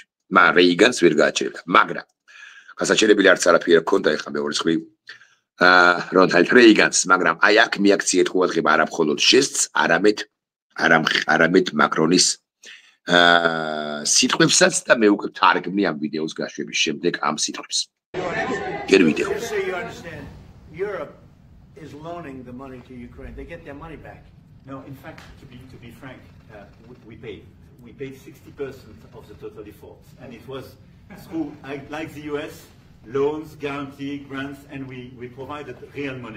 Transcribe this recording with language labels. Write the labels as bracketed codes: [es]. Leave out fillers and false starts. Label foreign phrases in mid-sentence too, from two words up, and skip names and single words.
[ka] რეიგანს ვერ გააჩერებდა, მაგრამ გასაჩერებელი არც არაფერი არ ჰქონდა ეხლა მეორე მხრივ რონალდ რეიგანს, მაგრამ აი აქ მიაქციეთ ყურადღება არა მხოლოდ ჟესტს, არამედ მაკრონის სიტყვებსაც და მე უკვე თარგმნი ამ ვიდეოს გაშვების შემდეგ ამ სიტყვებს. გერ ვიდეო. [en] Europe is loaning the money to Ukraine. They get their money back. No, in fact, to be frank, we paid 60% of the total efforts, and it was through, like the US, loans, guarantee, grants, and we provided real money.